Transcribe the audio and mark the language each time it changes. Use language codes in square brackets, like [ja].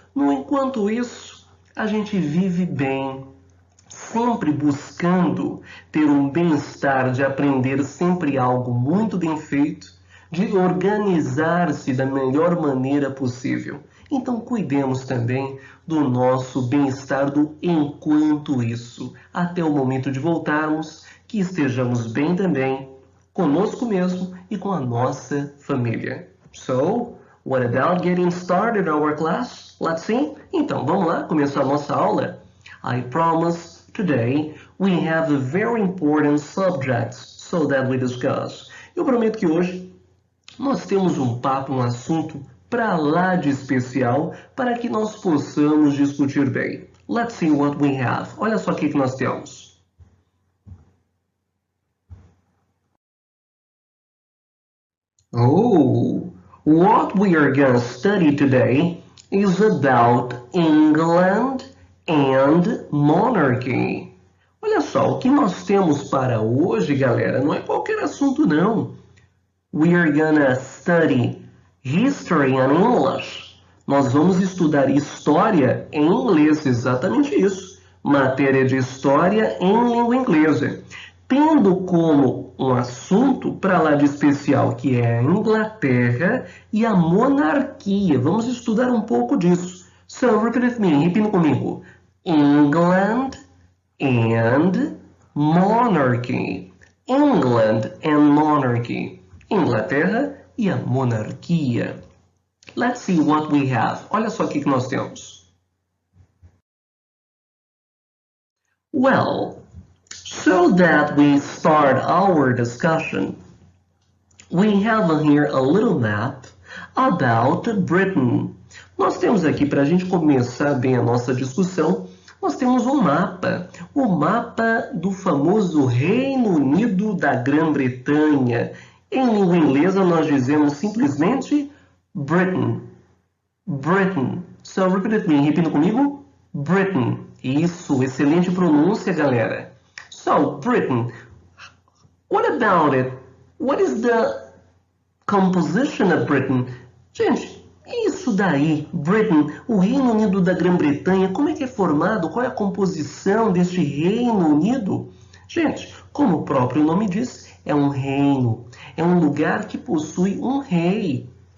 [pt] No enquanto isso, a gente vive bem, sempre buscando ter um bem-estar, de aprender sempre algo muito bem feito, de organizar-se da melhor maneira possível. Então cuidemos também do nosso bem-estar do enquanto isso, até o momento de voltarmos, que estejamos bem também, conosco mesmo e com a nossa família. [en] So, what about getting started our class? Let's see? [pt] Então, vamos lá começar a nossa aula? [en] I promise today we have a very important subjects so that we discuss. [pt] Eu prometo que hoje nós temos um papo, um assunto para lá de especial para que nós possamos discutir bem. [en] Let's see what we have. [pt] Olha só o que nós temos. [en] Oh, what we are going to study today is about England and monarchy. [pt] Olha só, o que nós temos para hoje, galera, não é qualquer assunto não. [en] We are gonna study history in English. [pt] Nós vamos estudar história em inglês, exatamente isso. Matéria de história em língua inglesa. Tendo como um assunto para lá de especial, que é a Inglaterra e a monarquia. Vamos estudar um pouco disso. [en] So, repeat with me, [pt] repita comigo. [en] England and monarchy. England and monarchy. [pt] Inglaterra e a monarquia. [en] Let's see what we have. [pt] Olha só o que nós temos. [en] Well, so that we start our discussion, we have here a little map about Britain. [pt] Nós temos aqui, para a gente começar bem a nossa discussão, nós temos um mapa, o mapa do famoso Reino Unido da Grã-Bretanha. Em língua inglesa, nós dizemos simplesmente Britain. [en] Britain. So, repeat with me. [pt] Repita comigo. [en] Britain. [pt] Isso, excelente pronúncia, galera. [en] So, Britain. What about it? What is the composition of Britain? [pt] Gente, isso daí, Britain, o Reino Unido da Grã-Bretanha, como é que é formado? Qual é a composição deste Reino Unido? Gente, como o próprio nome diz, é um reino. É um lugar que possui um rei.